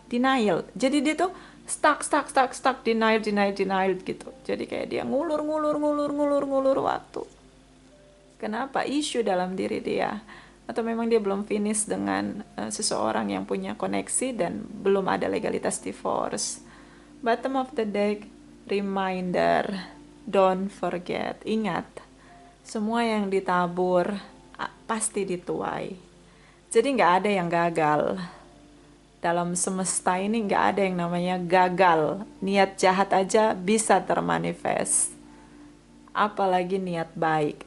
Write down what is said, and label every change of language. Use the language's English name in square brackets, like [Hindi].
[Indonesian] Denial. Jadi dia tuh stuck, denial gitu. Jadi kayak dia ngulur waktu. Kenapa? Isu dalam diri dia. Atau memang dia belum finish dengan seseorang yang punya koneksi dan belum ada legalitas divorce. [English] Bottom of the deck, reminder, don't forget. [Indonesian] Ingat, semua yang ditabur pasti dituai. Jadi nggak ada yang gagal. Dalam semesta ini nggak ada yang namanya gagal. Niat jahat aja bisa termanifest. Apalagi niat baik.